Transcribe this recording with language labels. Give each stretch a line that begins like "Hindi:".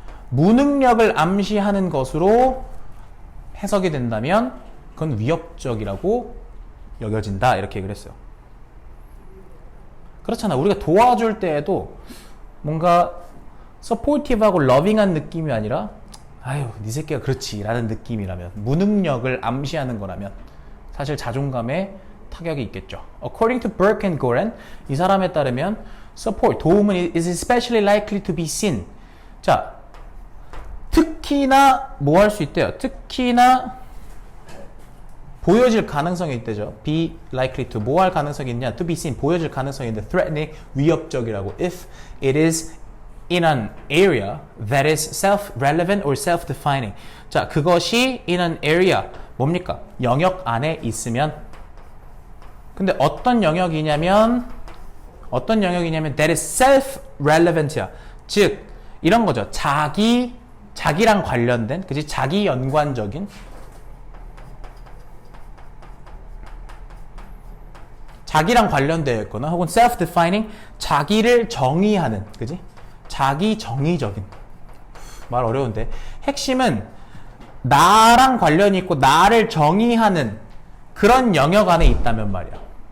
Korean: 무능력을 암시하는 것으로 해석이 된다면 그건 위협적이라고 여겨진다 이렇게 얘기를 했어요. 그렇잖아. 우리가 도와줄 때에도 뭔가 서포티브하고 러빙한 느낌이 아니라 아유 네 새끼가 그렇지 라는 느낌이라면 무능력을 암시하는 거라면 사실 자존감에 타격이 있겠죠.
English: According to Burke and Goren
Korean: 이 사람에 따르면
English: support 도움은 is especially likely to be seen
Korean: 자 특히나 뭐 할 수 있대요. 특히나 보여질 가능성이 있대죠.
English: be likely to
Korean: 뭐 할 가능성이 있냐
English: to be seen
Korean: 보여질 가능성이 있는데
English: threatening 위협적이라고 if it is in an area that is self-relevant or self-defining
Korean: 자 그것이
English: in an area 뭡니까?
Korean: 영역 안에 있으면 근데 어떤 영역이냐면
English: that is self-relevant
Korean: 야 즉 이런 거죠. 자기랑 관련된 그치 자기 연관적인 자기랑 관련되어 있거나 혹은 self-defining 자기를 정의하는 그치 자기 정의적인 말 어려운데 핵심은 나랑 관련이 있고 나를 정의하는 그런 영역 안에 있다면 말이야.